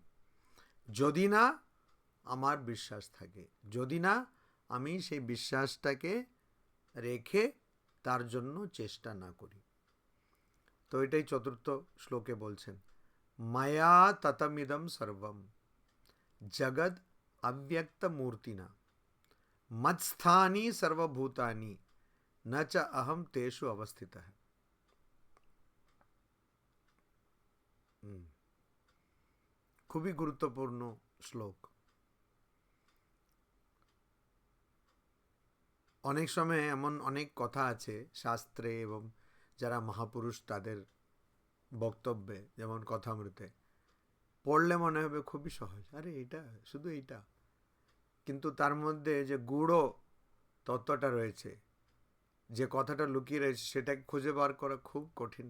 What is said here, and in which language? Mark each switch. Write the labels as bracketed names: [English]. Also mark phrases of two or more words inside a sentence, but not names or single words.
[Bangla] যদি না আমার বিশ্বাস থাকে, যদি না আমি সেই বিশ্বাসটাকে রেখে তার জন্য চেষ্টা না করি। তো এটাই চতুর্থ শ্লোকে বলছেন, [Sanskrit] মায়া ততমিদম সর্বম জগৎ অব্যক্ত মূর্তিনা মৎস্থানি সর্বভূতানি ন চ অহম তেষু অবস্থিতঃ। [Bangla] খুবই গুরুত্বপূর্ণ শ্লোক। অনেক সময় এমন অনেক কথা আছে শাস্ত্রে এবং যারা মহাপুরুষ তাদের বক্তব্যে, যেমন কথামৃতে, পড়লে মনে হবে খুবই সহজ, আরে এটা শুধু এইটা, কিন্তু তার মধ্যে যে গূঢ় তত্ত্বটা রয়েছে, যে কথাটা লুকিয়ে রয়েছে, সেটাকে খুঁজে বার করা খুব কঠিন।